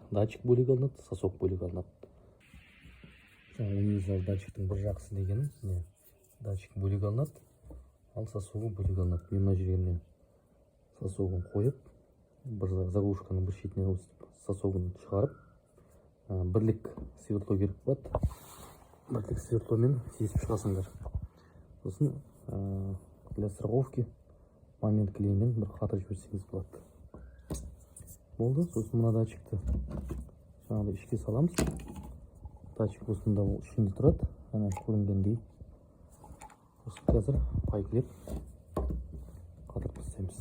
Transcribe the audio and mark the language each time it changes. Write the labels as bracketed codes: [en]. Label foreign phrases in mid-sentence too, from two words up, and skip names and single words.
[kk] Датчик бөлек алынады, сосок бөлек алынады. Универсал датчиктің бір жақсы дегені, датчик бөлек алынады, ал сосогы бөлек алынады. Мен мына жеріне сосогын қойып, бір заглушканың бір шетінен өстіп сосогын шығарып, бірлік сверло керек болады. Бірлік сверломен тесіп шығасыңдар. Сосын [ru] для страховки [kk] момент клеймен бір қатырып жіберсеңіз болады. Болды. Сосын мына датчикті жаңағыдай ішке саламыз. Датчик осында ішінде тұрады, ана көрінгендей. Сосын қазір пайкілеп қатырып тастаймыз.